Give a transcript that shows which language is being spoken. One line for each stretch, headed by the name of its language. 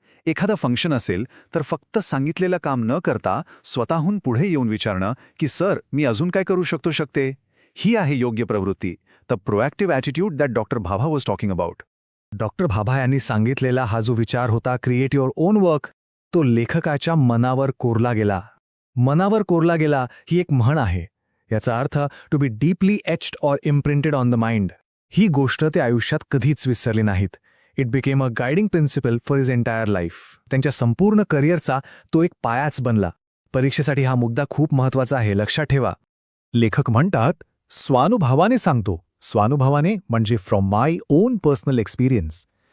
Marathi: एखादं फंक्शन असेल तर फक्त सांगितलेलं काम न करता स्वतःहून पुढे येऊन विचारणं की सर, मी अजून काय करू शकते. ही आहे योग्य प्रवृत्ती.
English: The proactive attitude that doctor Bhabha was talking about.
Marathi: Doctor Bhabha यांनी सांगितलेला हा जो विचार होता,
English: create your own work,
Marathi: तो लेखकाच्या मनावर कोरला गेला. मनावर कोरला गेला ही एक म्हण आहे. याचा earth
English: To be deeply etched or imprinted on the mind.
Marathi: ही गोष्ट ते आयुष्यात कधीच विसरली नाहीत.
English: It became a guiding principle for his entire life.
Marathi: त्यांच्या संपूर्ण करिअरचा तो एक पायाच बनला. परीक्षेसाठी हा मुद्दा खूप महत्वाचा आहे, लक्षात ठेवा. लेखक म्हणतात, स्वानुभवाने सांगतो. स्वानुभवाने म्हणजे
English: From my own personal experience.